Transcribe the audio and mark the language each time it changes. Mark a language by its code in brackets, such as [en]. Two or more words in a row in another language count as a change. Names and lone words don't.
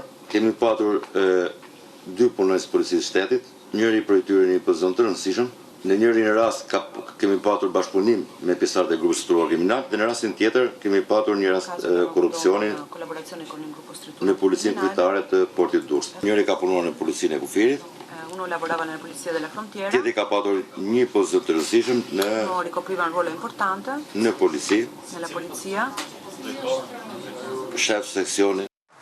[sq] Kemi patur 2 punonjës policisë shtetit, njëri për tyre një pozicion të rëndësishëm. Në njërin rast kemi patur bashkëpunim me pjesëtarët e grupit strukturuar kriminal, dhe në rastin tjetër kemi patur një rast korrupsioni në policinë kryetare të portit Durrësit. Njëri ka punuar në policinë e kufirit. [it] Uno lavorava nella polizia della frontiera. [sq] Tjetri ka patur një pozicion të rëndësishëm [it] ricopriva un ruolo importante [sq] në polici. [it] Nella polizia. [sq] Shef seksioni